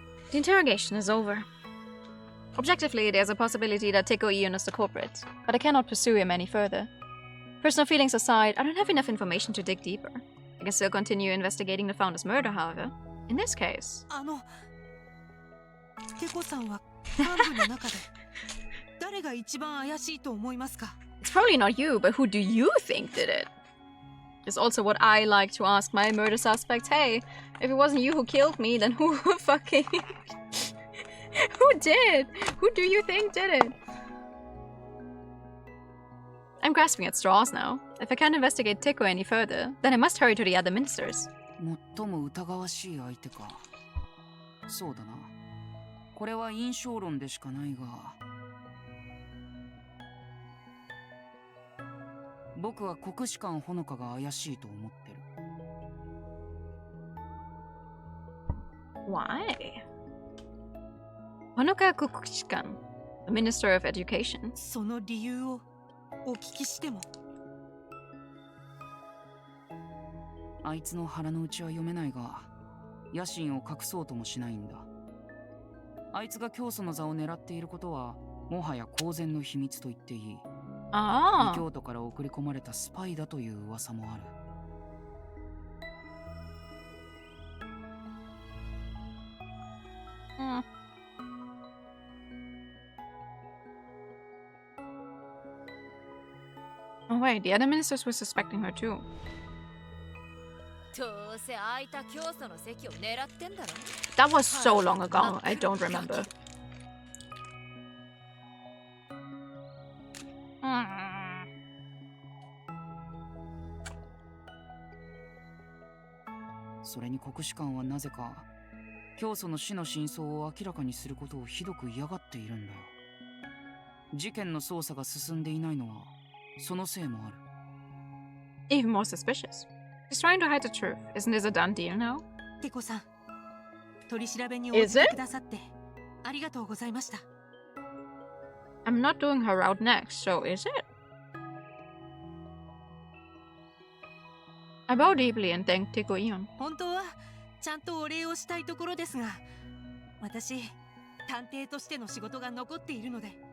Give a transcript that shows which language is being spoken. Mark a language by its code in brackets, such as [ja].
[en] The interrogation is over. Objectively, there's a possibility that Teiko Ion is the culprit, but I cannot pursue him any further. Personal feelings aside, I don't have enough information to dig deeper. I can still continue investigating the founder's murder, however. In this case... [ja] テコさんは幹部の中で誰が一番怪しいと思いますか？ [en] It's probably not you, but who do you think did it? Is also what I like to ask my murder suspects. Hey, if it wasn't you who killed me, then who fucking... who did? Who do you think did it? I'm grasping at straws now. If I can't investigate Tico any further, then I must hurry to the other ministers. [ja] 最も疑わしい相手か。そうだな。これは印象論でしかないが。僕は国士官ほのかが怪しいと思ってる。 [en] Why? Honoka Kukuchikan, the Minister of Education. [ja] その理由をお聞きしても。あいつの腹の内は読めないが、野心を隠そうともしないんだ。あいつが教祖の座を狙っていることは、もはや公然の秘密と言っていい。異教徒から送り込まれたスパイだという噂もある。 [en] Oh wait, the other ministers were suspecting her too. [ja] どうせ空いた教祖の席を狙ってんだろ。 [en] That was so long ago, I don't remember. [ja] それに国士官はなぜか教祖の死の真相を明らかにすることをひどく嫌がっているんだよ。事件の捜査が進んでいないのはそのせいもある。 [en] Even more suspicious. He's trying to hide the truth. Isn't this a done deal now? [ja] テコさん、取り調べに応じてくださってありがとうございました。 [en] I'm not doing her out next, so is it? I bow deeply and thank Tico Ion. [ja] 本当はちゃんとお礼をしたいところですが、私、探偵としての仕事が残っているので。